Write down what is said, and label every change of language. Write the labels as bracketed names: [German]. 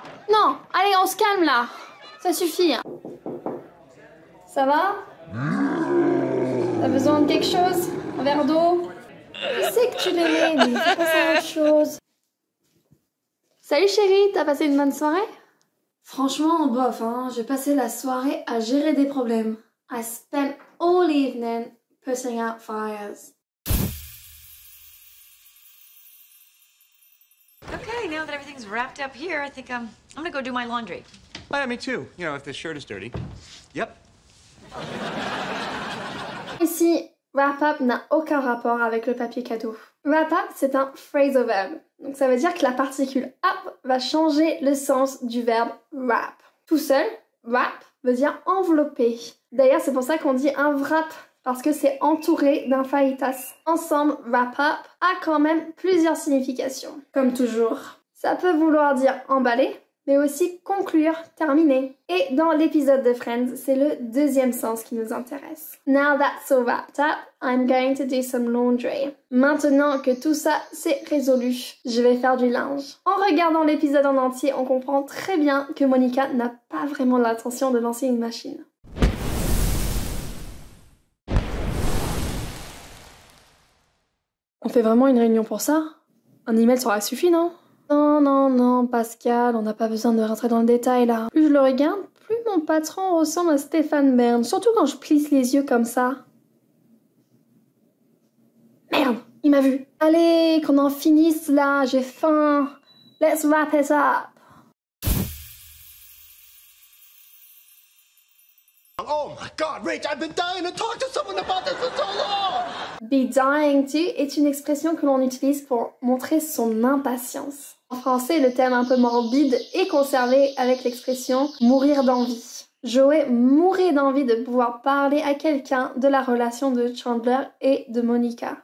[French] Non, allez, on se calme là. Ça suffit. Ça va? T'as besoin de quelque chose? Un verre d'eau? Je sais que tu l'aimais, mais faut passer à autre chose. Salut chérie, t'as passé une bonne soirée? Franchement, bof, hein. J'ai passé la soirée à gérer des problèmes. [English] I spent all evening putting out fires. Okay, now that everything's wrapped up here, I think I'm gonna go do my laundry. Oh, yeah, me too. You know, if the shirt is dirty. Yep. [French] Ici, wrap up n'a aucun rapport avec le papier cadeau. Wrap up, c'est un phrasal verb. Donc ça veut dire que la particule up va changer le sens du verbe wrap. Tout seul, wrap veut dire envelopper. D'ailleurs, c'est pour ça qu'on dit un wrap, parce que c'est entouré d'un fajitas. Ensemble, wrap up a quand même plusieurs significations. Comme toujours, ça peut vouloir dire emballer, mais aussi conclure, terminer. Et dans l'épisode de Friends, c'est le deuxième sens qui nous intéresse. [English] Now that's all wrapped up, I'm going to do some laundry. [French] Maintenant que tout ça c'est résolu, je vais faire du linge. En regardant l'épisode en entier, on comprend très bien que Monica n'a pas vraiment l'intention de lancer une machine. On fait vraiment une réunion pour ça? Un email ça aurait suffi, non? Non, Pascal, on n'a pas besoin de rentrer dans le détail là. Plus je le regarde, plus mon patron ressemble à Stéphane Bern, surtout quand je plisse les yeux comme ça. Merde, il m'a vu. Allez, qu'on en finisse là, j'ai faim. [English] Let's wrap it up. Oh my God, Rach, I've been dying to talk to someone about this for so long! Be dying to [French] est une expression que l'on utilise pour montrer son impatience. En français, le terme un peu morbide est conservé avec l'expression mourir d'envie. Joey mourait d'envie de pouvoir parler à quelqu'un de la relation de Chandler et de Monica.